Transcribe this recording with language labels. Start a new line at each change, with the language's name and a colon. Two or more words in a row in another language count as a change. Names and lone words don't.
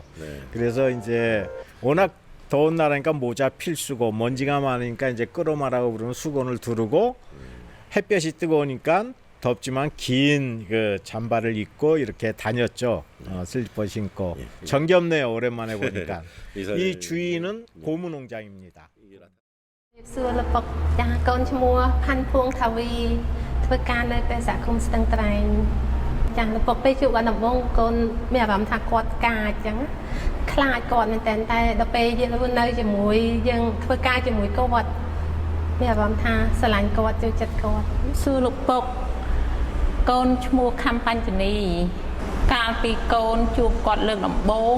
Korean: 그래서 이제 워낙 더운 나라니까 모자 필수고 먼지가 많으니까 이제 끌어마라고 부르는 수건을 두르고 햇볕이 뜨거우니까 덥지만 긴 그 잠바를 입고 이렇게 다녔죠. 슬리퍼 신고. 정겹네요. 오랜만에 보니까. 이 주인은 고무 농장입니다.
Khmer: សួរលពុកចាស់កូនឈ្មោះផាន់ភួងថាវីធ្វើការនៅពេលសហគមន៍ស្ទឹងត្រែងចាស់លពុកពេលជួបគាត់ដំបងកូនមានអារម្មណ៍ថាគាត់កាចអញ្ចឹងខ្លាចគាត់មែនតែដល់ពេលយើងនៅជាមួយ យើងធ្វើការជាមួយគាត់មានអារម្មណ៍ថាស្រឡាញ់គាត់ចូលចិត្តគាត់សួរលោកពុកកូនឈ្មោះខំបញ្ចនីកាលពីកូនជួបគាត់លើកដំបង